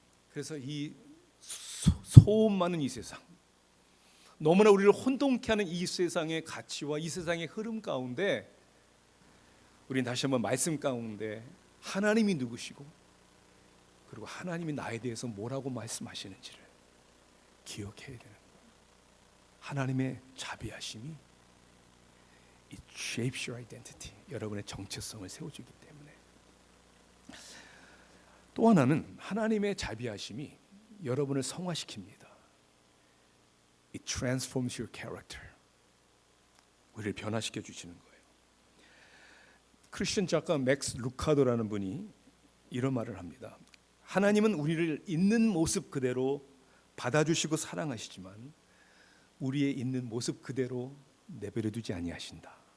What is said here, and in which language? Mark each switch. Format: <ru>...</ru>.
<ko>그래서 이 소음 많은 이 세상, 너무나 우리를 혼동케 하는 이 세상의 가치와 이 세상의 흐름 가운데 우리는 다시 한번 말씀 가운데 하나님이 누구시고 그리고 하나님이 나에 대해서 뭐라고 말씀하시는지를 기억해야 되는 거예요.</ko> <en>하나님의 자비하심이 It shapes your identity.</en> <ko>여러분의 정체성을 세워주기 때문에. 또 하나는 하나님의 자비하심이 여러분을 성화시킵니다.</ko> <en>It transforms your character.</en> <ko>우리를 변화시켜 주시는 거예요. 크리스천 작가 맥스 루카도라는 분이 이런 말을 합니다. 하나님은 우리를 있는 모습 그대로 받아주시고 사랑하시지만 우리의 있는 모습 그대로 내버려 두지 아니하신다.</ko>